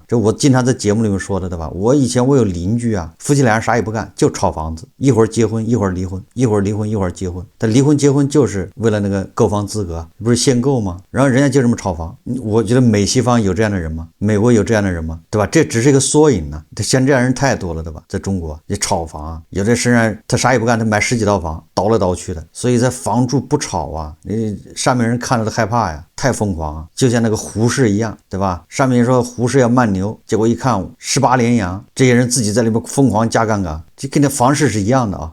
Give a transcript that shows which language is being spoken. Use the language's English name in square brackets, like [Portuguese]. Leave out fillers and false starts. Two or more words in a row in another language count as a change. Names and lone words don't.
[Chinese] 這我經常在節目裡面說的，對吧？我以前我有鄰居啊，夫妻俩人啥也不幹，就炒房子，一會兒結婚，一會兒離婚，一會兒離婚，一會兒結婚。但離婚結婚就是為了那個購房資格，不是限購嗎？然後人家就這麼炒房。我覺得美西方有這樣的人嗎？美國有這樣的人嗎？對吧？這只是一個縮影呢。像這樣人太多了，对吧？在中國也炒房啊，有的身上他啥也不幹，他買10幾套房，倒來倒去的。所以在房住不炒啊，上面人看了都害怕呀。太瘋狂啊，就像那個胡適一樣，對吧？上面說胡適要慢牛，結果一看18連陽，這些人自己在裡面瘋狂加槓桿，就跟那房市是一樣的啊。